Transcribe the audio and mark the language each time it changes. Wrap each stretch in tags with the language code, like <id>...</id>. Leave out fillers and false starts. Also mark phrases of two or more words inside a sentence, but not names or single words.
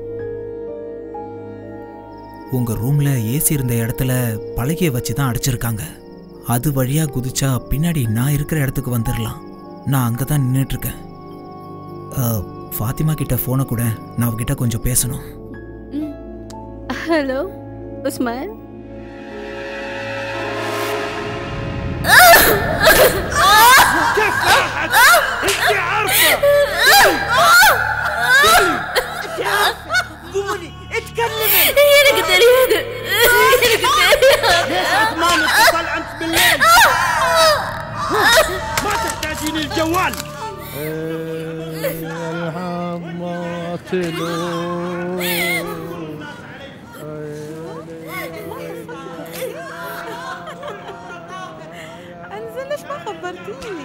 <ta>உங்கள் ரூமில் ஏசி இருந்த இடத்துல பலகையை வச்சு தான் அடைச்சிருக்காங்க. அது வழியாக குதிச்சா பின்னாடி நான் இருக்கிற இடத்துக்கு வந்துடலாம். நான் அங்கே தான் நின்றுட்டுருக்கேன். ஃபாத்திமா கிட்ட ஃபோனை கூட, நான் அவகிட்ட கொஞ்சம் பேசணும். ஹலோ உஸ்மான்.</ta> <ar>قولي اتكلمي.</ar> <ta>எனக்கு தெரியாது.</ta> <ar>ما نتصل انت بالليل. ما تحتاجين الجوال. انزل ليش ما خبرتيني؟</ar>